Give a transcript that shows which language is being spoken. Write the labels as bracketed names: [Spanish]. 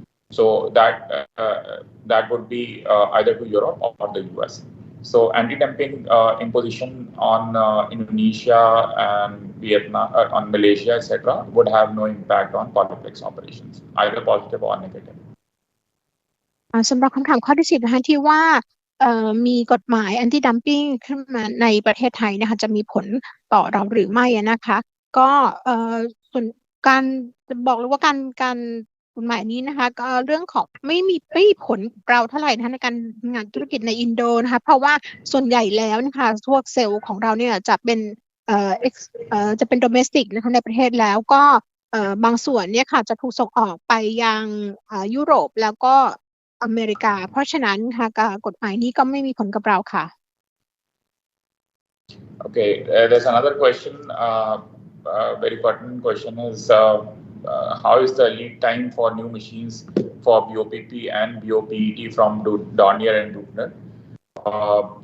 [English] So that would be either to Europe or the US. So anti-dumping imposition on Indonesia and Vietnam, on Malaysia, etc., would have no impact on Polyplex operations, either positive or negative. [Thai] สำหรับคำถามข้อที่10นะคะที่ว่ามีกฎหมาย anti dumping ขึ้นมาในประเทศไทยนะคะจะมีผลต่อเราหรือไม่นะคะก็ ส่วนการบอกเลยว่าการกฎหมายนี้นะคะก็เรื่องของไม่มีผลเราเท่าไหร่นะคะในการงานธุรกิจในอินโดนะคะเพราะว่าส่วนใหญ่แล้วนะคะพวกเซลล์ของเราเนี่ยจะเป็น domestic นะคะในประเทศแล้วก็บางส่วนเนี่ยค่ะจะถูกส่งออกไปยังยุโรปแล้วก็อเมริกาเพราะฉะนั้นค่ะกฎหมายนี้ก็ไม่มีผลกับเราค่ะ [English] Okay, there's another question. Very pertinent question is how is the lead time for new machines for BOPP and BOPET from Dornier and Dubner?